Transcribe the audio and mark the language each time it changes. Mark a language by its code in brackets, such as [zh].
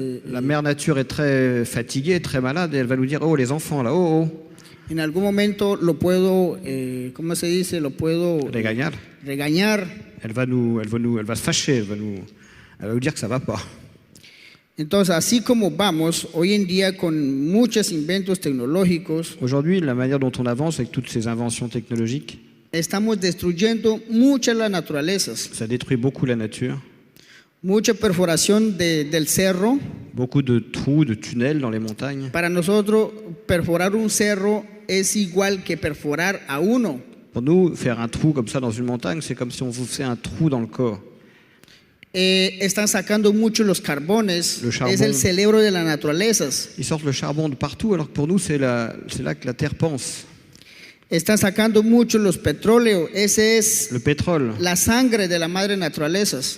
[fr] la mère nature est très fatiguée, très malade, et elle va nous dire, oh les enfants là, oh, [es] en algún momento lo puedo, ¿cómo se dice? Lo puedo regañar. regañar. [fr] Elle va se fâcher, elle va nous dire que ça va pas. [es] Entonces, así como vamos hoy en día con muchos inventos tecnológicos, [fr] Aujourd'hui, la manière dont on avance avec toutes ces inventions technologiques, [es] estamos destruyendo muchas las naturalezas, [fr] ça détruit beaucoup la nature, [es] mucha perforación del cerro. [fr] beaucoup de trous, de tunnels dans les montagnes. [es] Para nosotros, perforar un cerro es igual que perforar a uno. [fr] Pour nous, faire un trou comme ça dans une montagne, c'est comme si on vous faisait un trou dans le corps. [es] Están sacando mucho los carbones, [fr] Le charbón. [es] es el cerebro de las naturalezas. [fr] Ils sortent le charbon de partout, alors que pour nous, c'est là que la Terre pense. [es] Están sacando mucho los petróleos, ese es [fr] Le pétrole. [es] la sangre de la madre naturalezas.